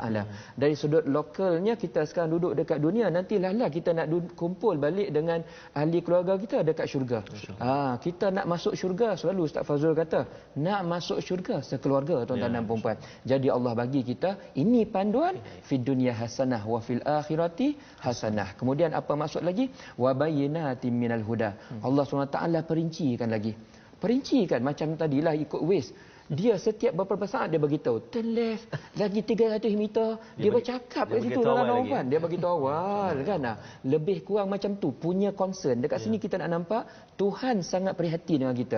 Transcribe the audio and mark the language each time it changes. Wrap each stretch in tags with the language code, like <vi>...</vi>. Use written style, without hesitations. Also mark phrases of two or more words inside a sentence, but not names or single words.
<ms>Dari sudut lokalnya kita sekarang duduk dekat dunia, nantilah kita nak kumpul balik dengan ahli keluarga kita dekat syurga. Kita nak masuk syurga, selalu Ustaz Fazrul kata nak masuk syurga sekeluarga tuan-tuan dan puan-puan. Jadi Allah bagi kita ini panduan</ms> <ar>في الدنيا حسنة وفي الآخرة حسنة.</ar> <ms>Kemudian apa maksud lagi?</ms> <ar>وبينات من الهدى.</ar> <ms>Allah SWT perincikan lagi. Perincikan macam tadilah ikut waste. Dia setiap beberapa saat dia beritahu</ms> <en>turn left</en> <ms>lagi 300 meter, dia bercakap kat situ dalam kan, dia beritahu awal kan. Lebih kurang macam tu punya concern. Dekat sini kita nak nampak Tuhan sangat prihatin dengan kita.</ms>